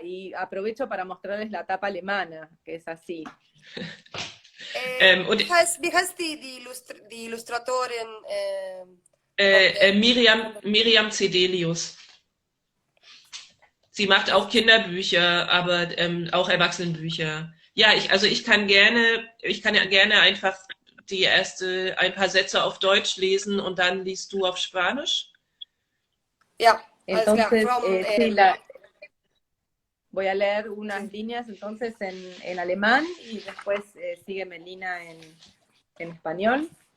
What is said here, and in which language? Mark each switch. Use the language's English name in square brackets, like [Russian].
[Spanish] Y aprovecho para mostrarles la tapa alemana, que es así. [German] Wie heißt die Illustratorin? Miriam Cedelius. Sie macht auch Kinderbücher, aber auch Erwachsenenbücher. Ja, ich kann gerne einfach ein paar Sätze auf Deutsch lesen und dann liest du auf Spanisch. Ja, [Spanish] entonces, voy a leer unas líneas entonces en alemán y después sigue Melina en español.